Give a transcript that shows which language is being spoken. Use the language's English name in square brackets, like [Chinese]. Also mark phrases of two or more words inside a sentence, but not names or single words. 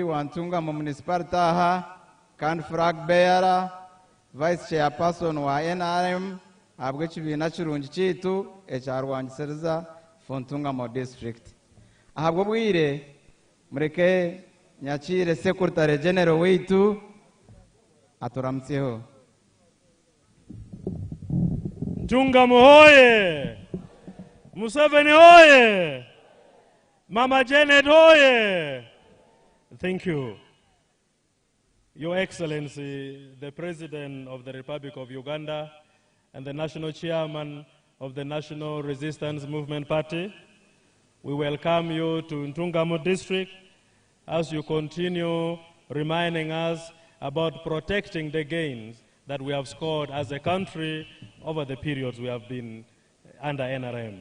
[Nyankole] wa Ntungamo municipality aha kandi [English] flag bearer vice chairperson [Nyankole] wa NRM abwe kibina kirungi kitu ekyarwangisiriza [English] for Ntungamo district [Nyankole] ahabwo bwire mureke nyakire [English] secretary general [Nyankole] weitu aturamtseho. Ntungamo hoye! Museveni hoye! Mama Janet hoye! [English] Thank you. Your Excellency, the President of the Republic of Uganda and the National Chairman of the National Resistance Movement Party, we welcome you to Ntungamo District as you continue reminding us about protecting the gains that we have scored as a country over the periods we have been under NRM.